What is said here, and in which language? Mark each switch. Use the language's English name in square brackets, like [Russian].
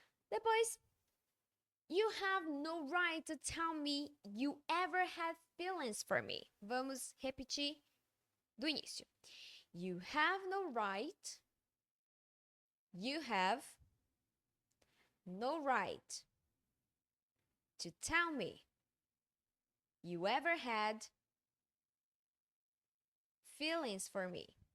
[English] Depois, you have no right to tell me you ever had feelings for me. [Portuguese] Vamos repetir do início. [English] You have no right. You have no right to tell me you ever had feelings for me.